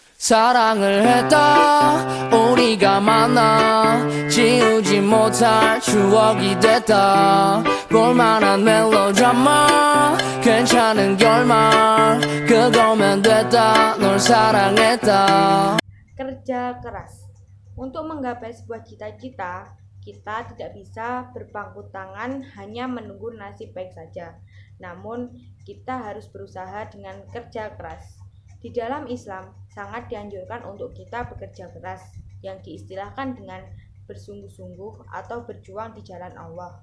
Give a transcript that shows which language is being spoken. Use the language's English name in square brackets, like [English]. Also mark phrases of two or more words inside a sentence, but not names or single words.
[Korean] 사랑을 했다 우리가 만나 지우지 못할 추억이 됐다 볼만한 멜로드라마 괜찮은 결말 그거면 됐다 널 사랑했다. [Indonesian] Kerja keras. Untuk menggapai sebuah cita-cita, kita tidak bisa berpangku tangan hanya menunggu nasib baik saja. Namun, kita harus berusaha dengan kerja keras. Di dalam Islam, sangat dianjurkan untuk kita bekerja keras, yang diistilahkan dengan bersungguh-sungguh atau berjuang di jalan Allah.